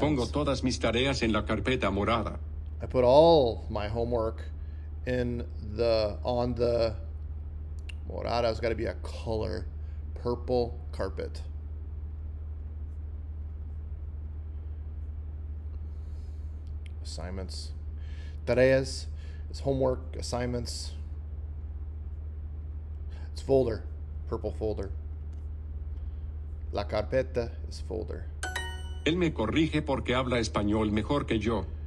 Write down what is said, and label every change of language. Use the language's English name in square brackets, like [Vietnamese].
[Spanish] Pongo todas mis tareas en la carpeta morada. [English] I put all my homework on the morada's got to be a color, purple carpet. Assignments. Tareas is homework, assignments. It's folder, purple folder. La carpeta is folder. [Spanish] Él me corrige porque habla español mejor que yo.